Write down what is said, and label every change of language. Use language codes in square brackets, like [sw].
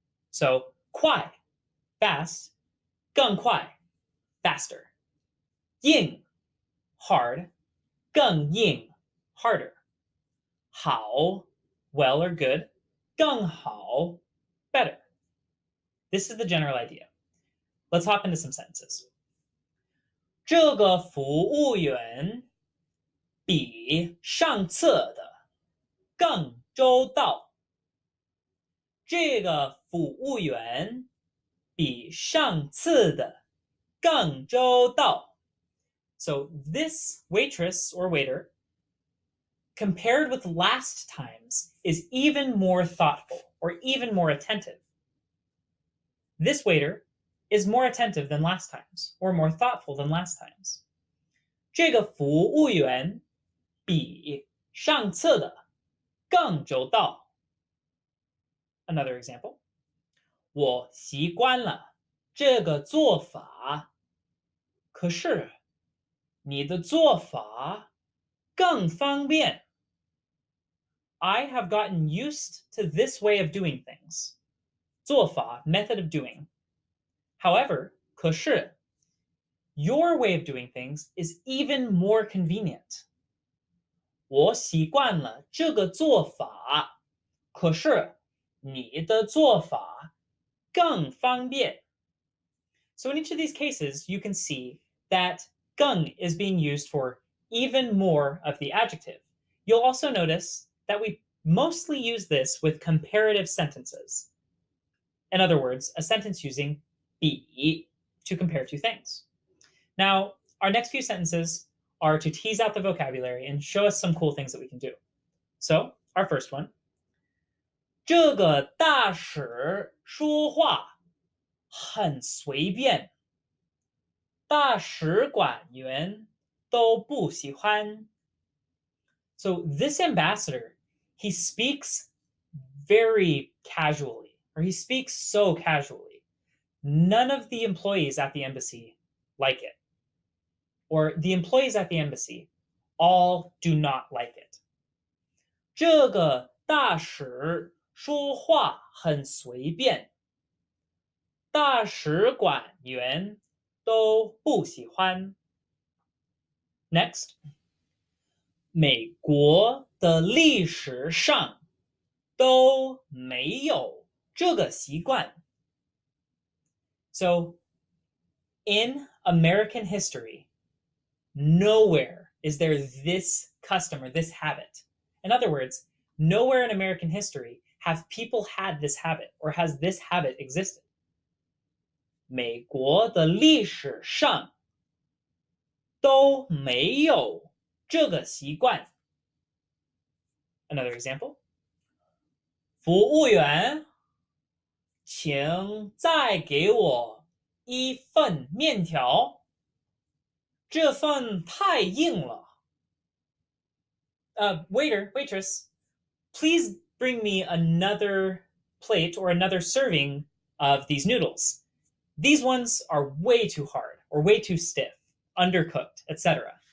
[en] So, 快, fast, 更快, faster. 硬, hard, 更硬, harder. 好, well or good, 更好, better. This is the general idea. Let's hop into some sentences. [zh] 这个服务员比上次的更周到。这个服务员比上次的更周到。 [en] So this waitress or waiter, compared with last times, is even more thoughtful or even more attentive. This waiter is more attentive than last times, or more thoughtful than last times. [zh] 这个服务员比上次的更周到。 [en] Another example. [zh] 我习惯了这个做法，可是你的做法更方便。 [en] I have gotten used to this way of doing things. 做法 method of doing. However, 可是 your way of doing things is even more convenient. [zh] 我习惯了这个做法，可是你的做法更方便。 [en] So in each of these cases, you can see that 更 is being used for even more of the adjective. You'll also notice that we mostly use this with comparative sentences. In other words, a sentence using 比 to compare two things. Now, our next few sentences are to tease out the vocabulary and show us some cool things that we can do. So, our first one. [zh] 这个大使说话很随便，大使馆员都不喜欢。 [en] So this ambassador, he speaks very casually, or he speaks so casually. None of the employees at the embassy like it. Or the employees at the embassy all do not like it. [zh] 这个大使说话很随便，大使馆员都不喜欢。 [en] Next, [zh] 美国的历史上都没有这个习惯。 [en] So, in American history, nowhere is there this custom or this habit. In other words, nowhere in American history have people had this habit or has this habit existed. [zh] 美国的历史上都没有这个习惯。 [en] Another example. [zh] 服务员，请再给我一份面条，这份太硬了。 [en] Waiter, waitress, please bring me another plate or another serving of these noodles. These ones are way too hard or way too stiff, undercooked, etc.